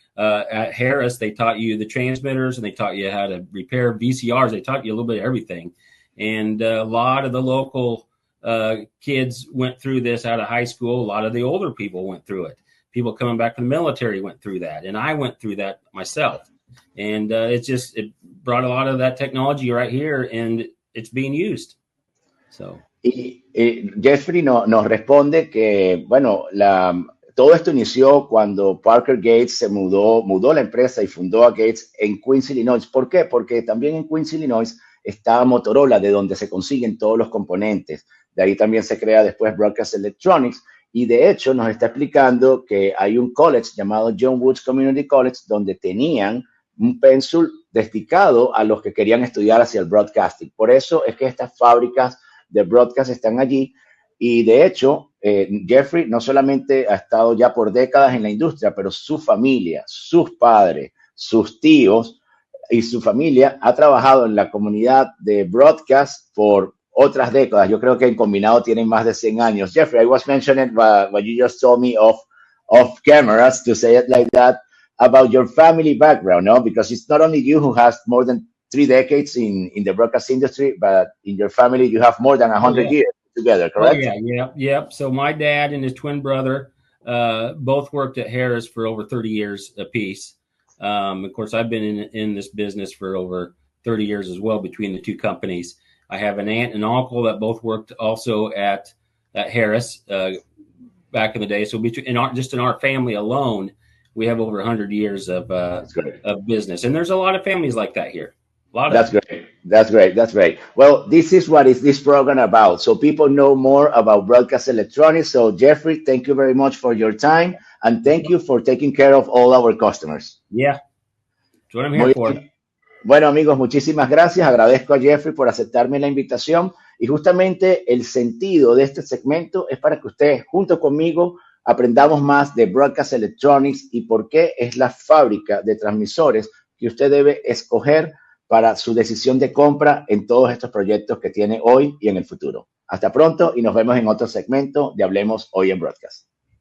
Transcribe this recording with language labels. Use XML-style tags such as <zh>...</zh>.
<en>At Harris, they taught you the transmitters, and they taught you how to repair VCRs. They taught you a little bit of everything. And a lot of the local kids went through this out of high school. A lot of the older people went through it. People coming back from the military went through that. And I went through that myself. And it brought a lot of that technology right here, and it's being used. So.</en> <es>Y Jeffrey nos responde que, bueno, todo esto inició cuando Parker Gates se mudó la empresa y fundó a Gates en Queens, Illinois. ¿Por qué? Porque también en Queens, Illinois está Motorola, de donde se consiguen todos los componentes. De ahí también se crea después Broadcast Electronics. Y de hecho nos está explicando que hay un college llamado John Woods Community College donde tenían un pénsul dedicado a los que querían estudiar hacia el broadcasting. Por eso es que estas fábricas de broadcast están allí. Y de hecho, Jeffrey no solamente ha estado ya por décadas en la industria, pero su familia, sus padres, sus tíos y su familia ha trabajado en la comunidad de broadcast por otras décadas. Yo creo que en combinado tienen más de 100 años.</es> <en>Jeffrey, I was mentioning what you just told me off cameras, to say it like that, about your family background, no? Because it's not only you who has more than 3 decades in the broadcast industry, but in your family you have more than 100 years together, correct? Oh, yeah. So my dad and his twin brother both worked at Harris for over 30 years apiece. Of course, I've been in this business for over 30 years as well between the two companies. I have an aunt and uncle that both worked also at Harris back in the day. So just in our family alone, we have over 100 years of business. And there's a lot of families like that here. That's great. Well, this is what is this program about. So people know more about broadcast electronics. So Jeffrey, thank you very much for your time. And thank you for taking care of all our customers. Yeah. That's what I'm here for.</en> <es>Bueno, amigos, muchísimas gracias. Agradezco a Jeffrey por aceptarme la invitación. Y justamente el sentido de este segmento es para que ustedes, junto conmigo, aprendamos más de Broadcast Electronics y por qué es la fábrica de transmisores que usted debe escoger para su decisión de compra en todos estos proyectos que tiene hoy y en el futuro. Hasta pronto y nos vemos en otro segmento de Hablemos hoy en Broadcast.</es>